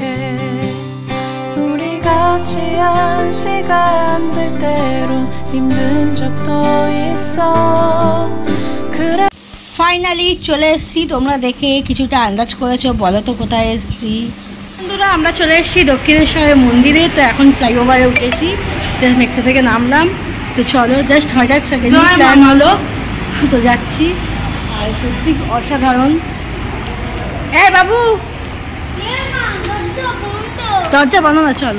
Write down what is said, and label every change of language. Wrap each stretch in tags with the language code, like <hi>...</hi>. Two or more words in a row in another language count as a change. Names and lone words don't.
<ko>우리 같이 한 시간들 때론 힘든 적도 있어. 그래</ko> <bn>ফাইনালি চলে এসেছি। তোমরা দেখে কিছুটা আন্দাজ করেছো, বলো তো কোথায় এসেছি। বন্ধুরা আমরা চলে এসেছি দক্ষিণেশ্বরের মন্দিরে। তো এখন ফ্লাইওভারে উঠেছি, মেট্রো থেকে নামলাম। তো চলো, জাস্ট হঠাৎ</bn> <en>second plan</en> <bn>হলো, তো যাচ্ছি। আর সত্যি অসাধারণ। বাবু দরজা বন্ধ না, চলো।</bn>